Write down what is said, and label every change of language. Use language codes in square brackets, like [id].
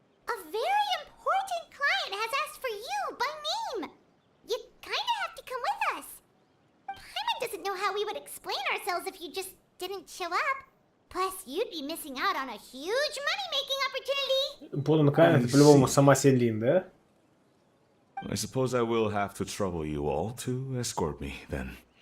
[en] A very important client has asked for you by name. You kinda have to come with us. Paimon doesn't know how we would explain ourselves if you just didn't show up. Plus, you'd be missing out on a huge money-making opportunity. [ru] Подан Кайн, это по-любому сама Селин, да? [en] I suppose I will have to trouble you all to escort me, then.